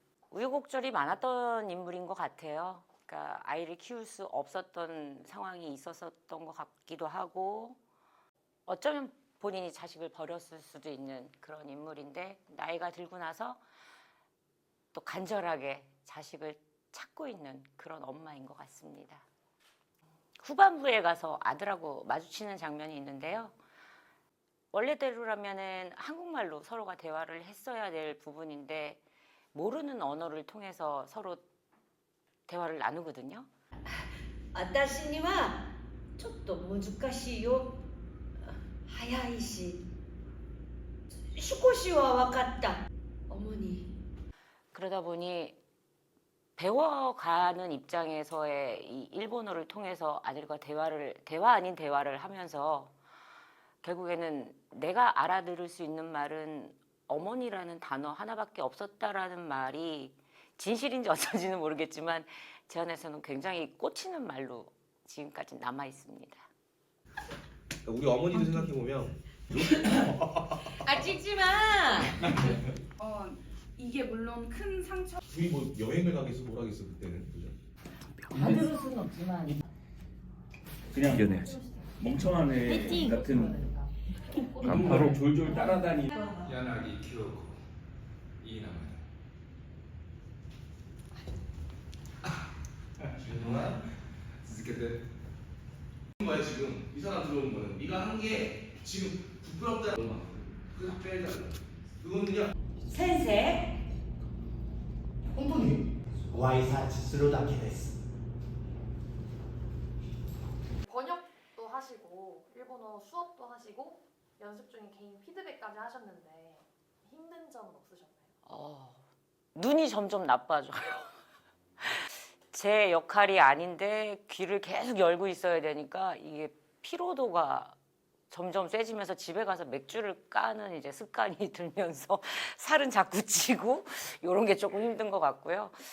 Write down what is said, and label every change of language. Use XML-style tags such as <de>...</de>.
<ko>우여곡절이 많았던 인물인 것 같아요. 그러니까 아이를 키울 수 없었던 상황이 있었던 것 같기도 하고, 어쩌면 본인이 자식을 버렸을 수도 있는 그런 인물인데, 나이가 들고 나서 또 간절하게 자식을 찾고 있는 그런 엄마인 것 같습니다. 후반부에 가서 아들하고 마주치는 장면이 있는데요. 원래대로라면은 한국말로 서로가 대화를 했어야 될 부분인데 모르는 언어를 통해서 서로 대화를 나누거든요.</ko> <ja>私にはちょっと難しいよ。早いし少しは分かった。</ja> <ko>어머니. 그러다 보니 배워가는 입장에서의 이 일본어를 통해서 아들과 대화 아닌 대화를 하면서 결국에는 내가 알아들을 수 있는 말은 어머니라는 단어 하나밖에 없었다라는 말이 진실인지 어쩐지는 모르겠지만 제 안에서는 굉장히 꽂히는 말로 지금까지 남아 있습니다. 우리 어머니도 생각해 보면 아 찍지 마. 이게 물론 큰 상처. 우리 뭐 여행을 가겠어 뭘 하겠어 그때는 그죠? 다 들을 수는 없지만 그냥 멍청한 애 같은 간파로 졸졸 따라다니.</ko> <ja>柳京子いい名前준호아続けて</ja> <ko>거야 지금 이 사람 들어온 거는 네가 한 게 지금 부끄럽다는 거 그래서 빼달라 그거는 그냥</ko> <ja>先生。本当にご挨拶するだけです。</ja> <ko>번역도 하시고 일본어 수업도 하시고 연습 중에 개인 피드백까지 하셨는데 힘든 점은 없으셨나요? 눈이 점점 나빠져요. 제 역할이 아닌데 귀를 계속 열고 있어야 되니까 이게 피로도가 점점 세지면서 집에 가서 맥주를 까는 이제 습관이 들면서 살은 자꾸 찌고 이런 게 조금 힘든 것 같고요.</ko>